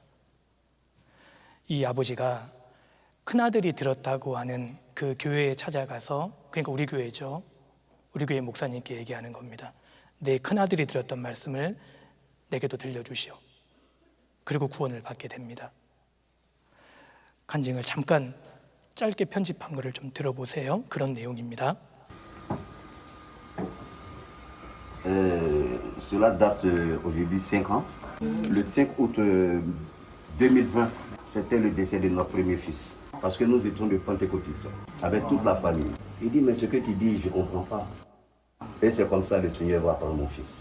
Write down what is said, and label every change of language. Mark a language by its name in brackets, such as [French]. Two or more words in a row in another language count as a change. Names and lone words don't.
[Korean] 이 아버지가 큰아들이 들었다고 하는 그 교회에 찾아가서, 그러니까 우리 교회죠, 우리 교회 목사님께 얘기하는 겁니다. 내 큰아들이 들었던 말씀을 내게도 들려주시오. 그리고 구원을 받게 됩니다. 간증을 잠깐 짧게 편집한 거를 좀 들어보세요. 그런 내용입니다. [French] Cela date aujourd'hui 5 ans. Le 5 août 2020, c'était le décès de notre premier fils. Parce que nous étions de pentecôtistes, avec toute la famille. Il dit, mais ce que tu dis, je ne comprends pas. Et c'est comme ça que le Seigneur va prendre mon fils.